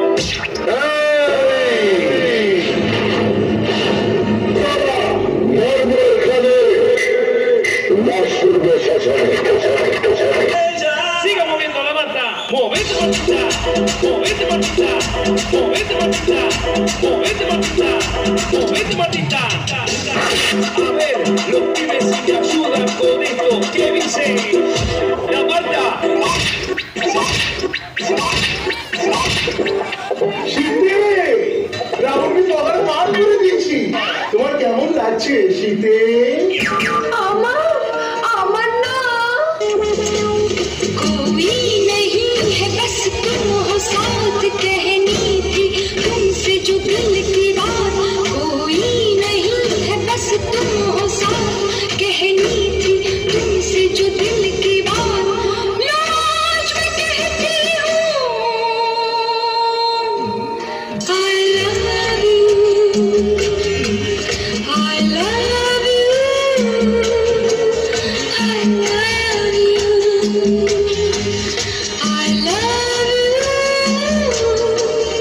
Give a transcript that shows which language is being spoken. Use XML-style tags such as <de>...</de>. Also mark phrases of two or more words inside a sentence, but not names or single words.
<es>Siga moviendo la manta, movete matita, movete matita, movete matita, movete matita, movete matita. A ver, los pibes si te ayudan con esto, ¿qué dice? La Marta.</es> <bn>শীতে রাহুলকে সবার মার করে দিয়েছি। তোমার কেমন লাগছে শীতে? আমার না</bn> <hi>कोई नहीं है बस तुम हो साथ कहनी थी तुमसे जो दिल की बात, कोई नहीं है बस तुम हो साथ कहनी थी तुमसे जो दिल की बात, मैं आज भी कहती हूँ</hi> <en>I love you, I love you, I love you, I love you.</en>